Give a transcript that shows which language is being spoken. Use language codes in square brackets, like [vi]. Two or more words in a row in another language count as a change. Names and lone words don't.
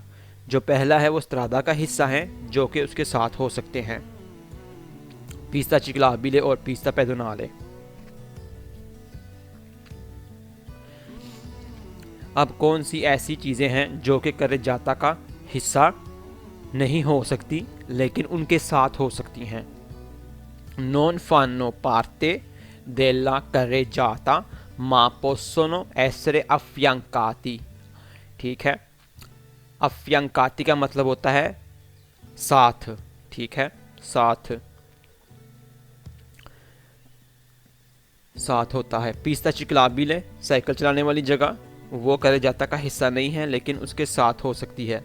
[hi] जो पहला है वो स्त्रादा का हिस्सा है जो कि उसके साथ हो सकते हैं, [it] pista ciclabile [hi] और [it] pista pedonale. [hi] अब कौन सी ऐसी चीज़ें हैं जो कि करे जाता का हिस्सा नहीं हो सकती लेकिन उनके साथ हो सकती हैं? [it] Non fanno parte della carreggiata ma possono essere affiancati। [hi] ठीक है। अफियांकाती का मतलब होता है साथ। ठीक है। साथ साथ होता है। [it] pista ciclabile, [hi] साइकिल चलाने वाली जगह, वो करे जाता का हिस्सा नहीं है लेकिन उसके साथ हो सकती है।